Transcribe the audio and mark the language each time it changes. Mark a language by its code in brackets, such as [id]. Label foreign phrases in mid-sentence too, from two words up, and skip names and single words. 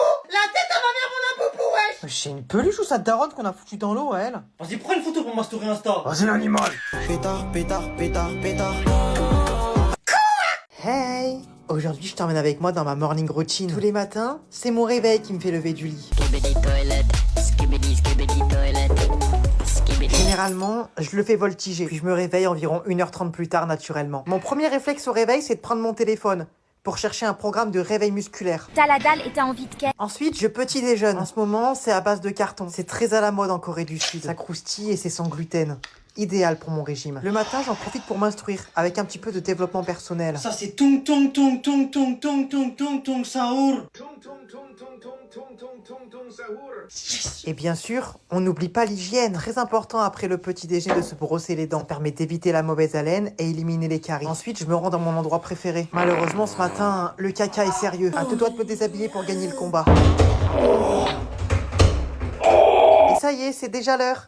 [fr] La tête à ma mère, mon lapoupou, wesh. C'est une peluche ou sa daronne qu'on a foutu dans l'eau à elle? Vas-y, prends une photo pour ma story Insta. Vas-y l'animal. Pétard, pétard, pétard, pétard. Hey! Aujourd'hui, je t'emmène avec moi dans ma [en] morning routine. [fr] Tous les matins, c'est mon réveil qui me fait lever du lit. Skibidi toilet, skibidi toilet, skibidi. Généralement, je le fais voltiger, puis je me réveille environ 1h30 plus tard naturellement. Mon premier réflexe au réveil, c'est de prendre mon téléphone pour chercher un programme de réveil musculaire. T'as la dalle et t'as envie de quai. Ensuite, je petit déjeune. En ce moment, c'est à base de carton. C'est très à la mode en Corée du Sud. Ça croustille et c'est sans gluten. Idéal pour mon régime. Le matin, j'en profite pour m'instruire avec un petit peu de développement personnel. Ça c'est Tung Tung Tung Tung Tung Tung Tung Tung Tung Saour. Et bien sûr, on n'oublie pas l'hygiène. Très important après le petit déjeuner de se brosser les dents. Ça permet d'éviter la mauvaise haleine et éliminer les caries. Ensuite, je me rends dans mon endroit préféré. Malheureusement, ce matin, le caca est sérieux. À deux doigts de me déshabiller pour gagner le combat. Et ça y est, c'est déjà l'heure.